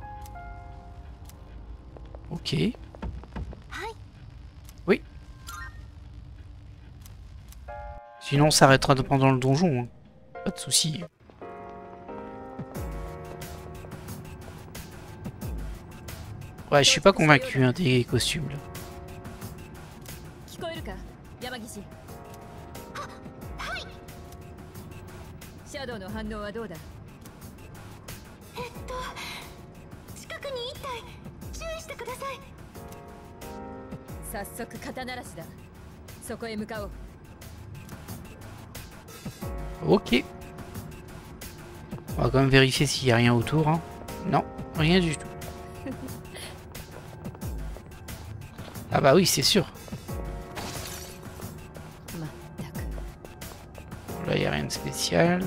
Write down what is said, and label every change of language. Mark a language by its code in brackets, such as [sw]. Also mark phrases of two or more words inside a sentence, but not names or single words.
[fr] Ok. Oui. Sinon, on s'arrêtera pendant le donjon. Hein. Pas de soucis. Ouais, je suis pas convaincu hein, des costumes là. [ja] シャドウの反応はどうだ？近くに1体注意してください。早速肩慣らしだ。そこへ向かおう。 [fr] Ok. On va quand même vérifier s'il n'y a rien autour. Hein. Non, rien du tout. Ah bah oui, c'est sûr. Là, il n'y a rien de spécial.